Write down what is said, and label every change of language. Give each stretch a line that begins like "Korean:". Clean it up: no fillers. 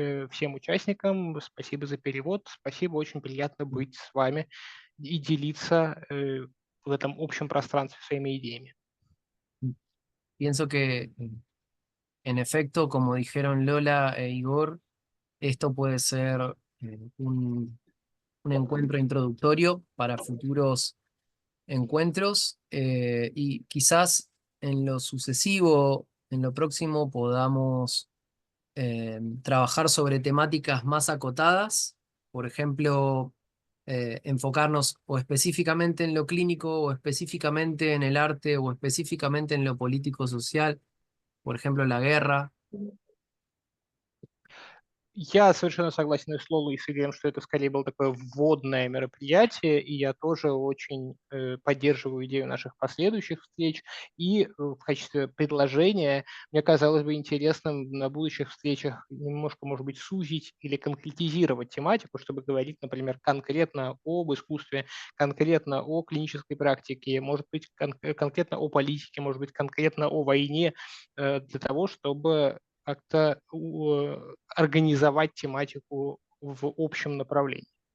Russian: Всем участникам спасибо за перевод. Спасибо, очень приятно быть с вами и делиться в этом общем пространстве своими идеями.
Spanish: Pienso que, en efecto, como dijeron Lola e Igor, esto puede ser un encuentro introductorio para futuros encuentros, y quizás en lo sucesivo, en lo próximo, podamos trabajar sobre temáticas más acotadas, por ejemplo, enfocarnos o específicamente en lo clínico o específicamente en el arte o específicamente en lo político-social, por ejemplo, la guerra.
Russian: Я совершенно согласен и с Лолой, и с Игорем, что это скорее было такое вводное мероприятие, и я тоже очень поддерживаю идею наших последующих встреч. И в качестве предложения мне казалось бы интересным на будущих встречах немножко, может быть, сузить или конкретизировать тематику, чтобы говорить, например, конкретно об искусстве, конкретно о клинической практике, может быть, конкретно о политике, может быть, конкретно о войне, для того, чтобы как-то организовать тематику в общем направлении.